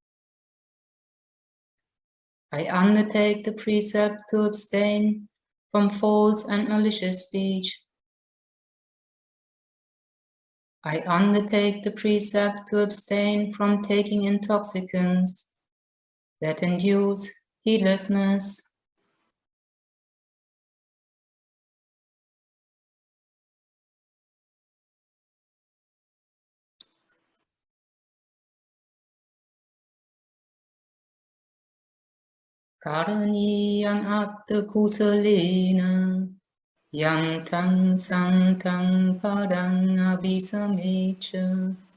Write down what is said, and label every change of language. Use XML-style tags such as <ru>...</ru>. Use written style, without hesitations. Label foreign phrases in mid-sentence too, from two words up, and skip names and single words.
<en>I undertake the precept to abstain from false and malicious speech. I undertake the precept to abstain from taking intoxicants that induce heedlessness.</en> <pi>Karaniyang atta kusalena yang tang sang tang padang abhisamecha</pi>